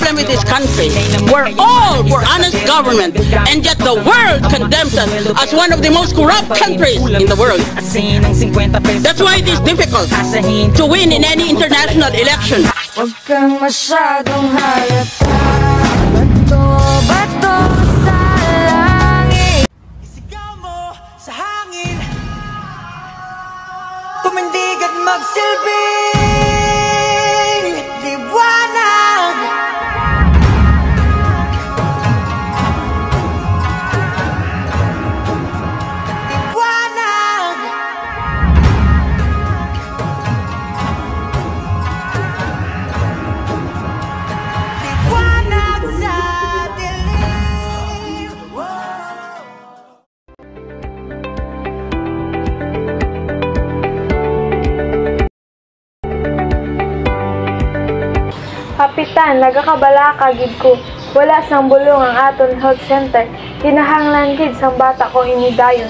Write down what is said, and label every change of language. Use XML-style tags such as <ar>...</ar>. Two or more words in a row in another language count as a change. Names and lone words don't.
<en>this country. We're all for honest government, and yet the world condemns us as one of the most corrupt countries in the world. That's why it is difficult to win in any international election.</en> <tl>Huwag kang masyadong halata. Bato sa langit. Isigaw mo sa hangin. Tumindig at magsilbing liwanag. Liwanag. Liwanag sa dilim.</tl> <hil>Kapitan, nagakabala kagid ko. Wala sang bulong ang aton health center. Kinahanglan gid sang bata ko inidayon.</hil>